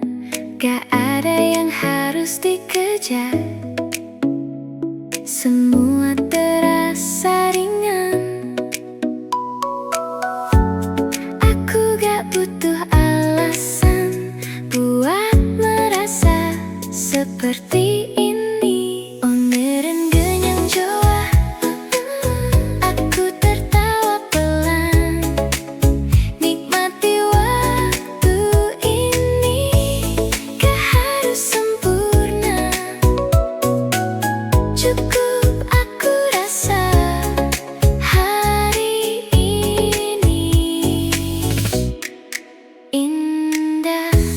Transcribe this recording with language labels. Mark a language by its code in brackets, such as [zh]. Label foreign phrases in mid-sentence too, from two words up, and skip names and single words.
[id] Gak ada yang harus dikejar, semua terasa ringan. Aku gak butuh alasan buat merasa seperti ini. [ko] 오늘은 그냥 좋아, [id] aku tertawa pelan, nikmati waktu ini. Gak harus sempurna, cukup aku rasa hari ini indah.